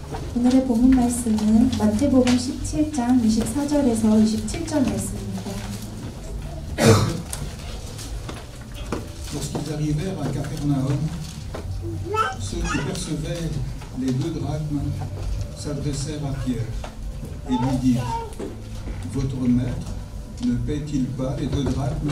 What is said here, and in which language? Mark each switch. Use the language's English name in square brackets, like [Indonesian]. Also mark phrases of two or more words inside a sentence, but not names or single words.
[Korean] 오늘의 본문 말씀은 마태복음 17장 24절에서 27절 말씀입니다. [French] Lorsqu'ils arrivèrent à Capernaum, ceux qui percevaient les 2 drachmes s'adressèrent à Pierre et lui dirent: Votre maître ne paie-t-il pas les 2 drachmes?